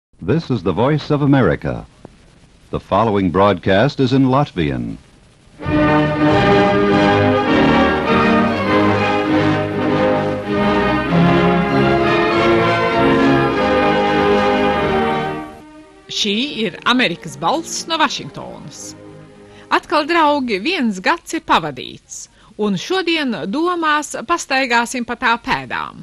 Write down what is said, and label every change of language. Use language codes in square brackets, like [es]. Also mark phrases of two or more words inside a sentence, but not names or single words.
[en] This is the Voice of America. The following broadcast is in Latvian. [lv] Šī ir Amerikas balss no Vašingtonas. Atkal, draugi, viens gads ir pavadīts, un šodien domās pastaigāsim pa tā pēdām.